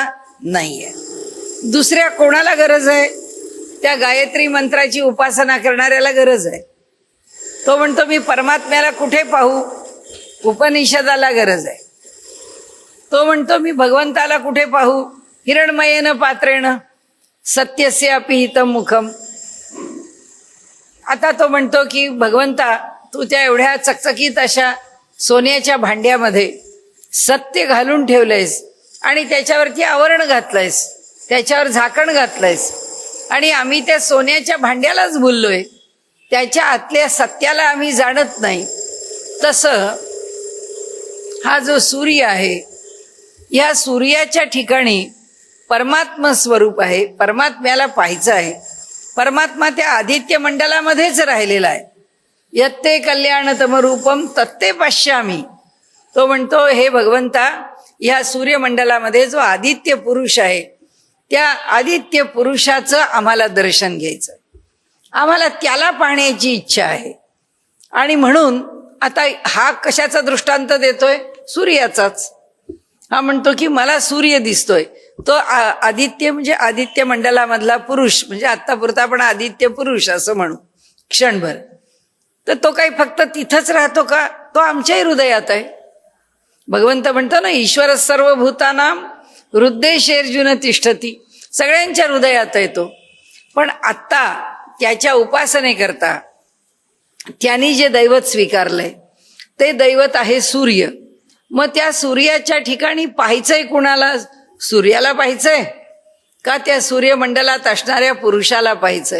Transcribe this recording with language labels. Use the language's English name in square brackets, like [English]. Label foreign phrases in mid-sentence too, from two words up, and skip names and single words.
[Marathi] नाहीये. दुसऱ्या कोणाला गरज आहे? त्या गायत्री मंत्राची उपासना करणाऱ्याला गरज आहे. तो म्हणतो मी परमात्म्याला कुठे पाहू? उपनिषदाला गरज आहे. तो म्हणतो मी भगवंताला कुठे पाहू? [Sanskrit] हिरणमयेन पात्रेण सत्यस्य अपि हितम मुखम. [Marathi] आता तो म्हणतो की भगवंता तू त्या एवढ्या चकचकीत अशा सोन्याच्या भांड्यामध्ये सत्य घालून ठेवलंयस आणि त्याच्यावरती आवरण घातलंयस, त्याच्यावर झाकण घातलंयस आणि आम्ही त्या सोन्याच्या भांड्यालाच भुललोय, त्याच्या आतल्या सत्याला आम्ही जाणत नाही. तसं हा जो सूर्य आहे या सूर्याच्या ठिकाणी परमात्मा स्वरूप आहे, परमात्म्याला पाहायचं आहे. परमात्मा त्या आदित्य मंडलामध्येच राहिलेला आहे. [Sanskrit] यत्ते कल्याणतम रूपम तत्ते पश्यामी. [Marathi] तो म्हणतो हे भगवंता या सूर्यमंडलामध्ये जो आदित्य पुरुष आहे त्या आदित्य पुरुषाचं आम्हाला दर्शन घ्यायचं, आम्हाला त्याला पाहण्याची इच्छा आहे. आणि म्हणून आता हा कशाचा दृष्टांत देतोय? सूर्याचाच. हा म्हणतो की मला सूर्य दिसतोय, तो आदित्य म्हणजे आदित्य मंडलामधला पुरुष, म्हणजे आत्तापुरता आपण आदित्य पुरुष असं म्हणू क्षणभर. तर तो काही फक्त तिथंच राहतो का? तो आमच्याही हृदयात आहे. भगवंत म्हणतो ना [Sanskrit] ईश्वर सर्वभूतानाम हृदयेषु तिष्ठती. [Marathi] सगळ्यांच्या हृदयात आहे तो. पण आत्ता त्याच्या उपासनेकरता त्यांनी जे दैवत स्वीकारलंय ते दैवत आहे सूर्य. मग त्या सूर्याच्या ठिकाणी पाहायचंय कुणाला? सूर्याला पाहायचंय का त्या सूर्यमंडलात असणाऱ्या पुरुषाला पाहायचंय?